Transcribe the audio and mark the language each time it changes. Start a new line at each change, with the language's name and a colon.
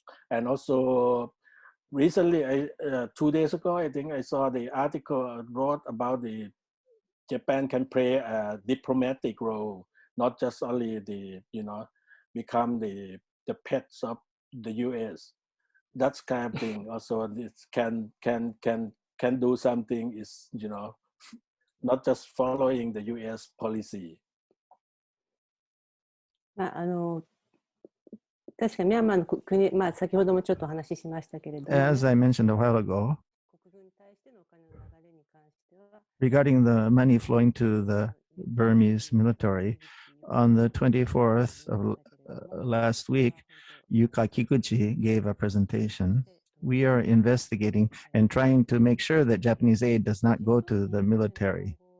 English: And also recently, 2 days ago, I think I saw the article wrote about the Japan can play a diplomatic role, not just only become the pets of the US. That's kind of thing. Also, this can do something is, not just following the US policy.
Japanese: 確かにミャンマーの国、先ほどもちょっとお話ししましたけれども、
English: As I mentioned a while ago,
Japanese: 国軍に対してのお金の流れに関しては、
English: regarding the money flowing to the Burmese military, on the 24th of last week, Yuka Kikuchi gave a presentation. We are investigating and trying to make sure that Japanese aid does not go to the military.